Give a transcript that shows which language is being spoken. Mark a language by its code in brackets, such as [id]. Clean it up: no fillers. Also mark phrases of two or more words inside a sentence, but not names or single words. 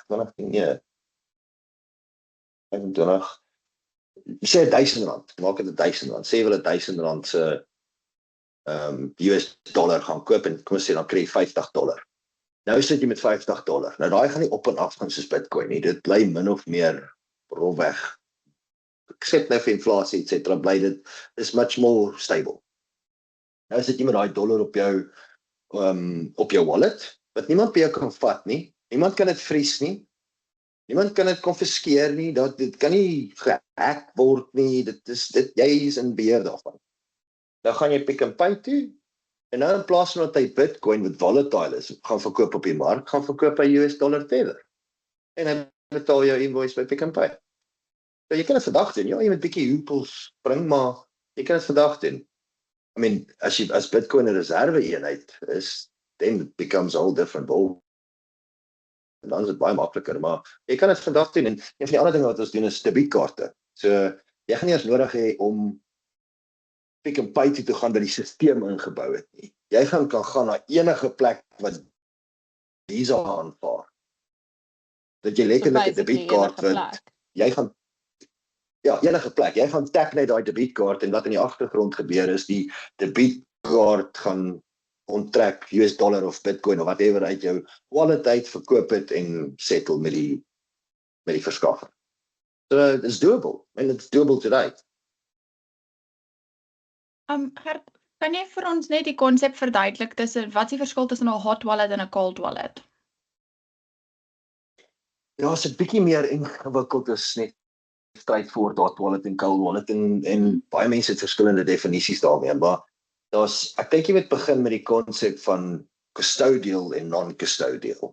[af] 20-1, 25, sê R1000, maak dit R1000, sê wil R1000 se [en] US dollar [af] gaan koop, en kom ons sê, dan kry jy $50. Nou sit jy met $50. Nou daai gaan nie op en af gaan soos Bitcoin nie, dit bly min of meer rolweg. Except nou vir inflasie, etc. bly dit is [en] much more stable. [af] Nou sit jy met daai dollar op jou wallet, wat niemand by jou kan vat nie. Niemand kan dit vries nie. Niemand kan dit konfiskeer nie. Dit kan nie gehack word nie. Jy is in beheer daarvan. Dan gaan jy Pick n Pay toe, en nou in plaas van dat hy Bitcoin wat volatile is, gaan verkoop op die mark, gaan verkoop hy [en] US dollar [af] Tether. En hy betaal jou invoice by Pick n Pay. So jy kan dit vandag doen. Ja, jy moet bietjie hoepels spring, maar jy kan dit vandag doen. [en] I mean, [af] as Bitcoin 'n reserve eenheid is, [en] then it becomes a whole different ball. [af] En dan is dit baie makliker, maar jy kan dit vandag doen. En een van die ander dinge wat ons doen is debietkaarte. So jy gaan nie eens nodig hê om Pick n Pay toe te gaan by die stelsel ingebou het nie. Jy kan gaan na enige plek wat Visa aanvaar. Dat jy letterlik 'n debietkaart wat jy gaan enige plek. Jy gaan tap net daai debietkaart en wat in die agtergrond gebeur is die debietkaart gaan onttrek [en] US dollar [af] of Bitcoin of whatever uit jou wallet uit, verkoop het en settle met die verskaffer. [en] So it's doable and it's doable today. [af] Gert, kan jy vir ons net die konsep verduidelik tussen wat is die verskil tussen 'n [en] hot wallet [af] en 'n [en] cold wallet? [af] Ja, is 'n bietjie meer ingewikkeld as net [en] straightforward hot wallet [af] en [en] cold wallet [af] en baie mense het verskillende definisies daarmee, maar ek dink jy moet begin met die konsep van custodial en non-custodial.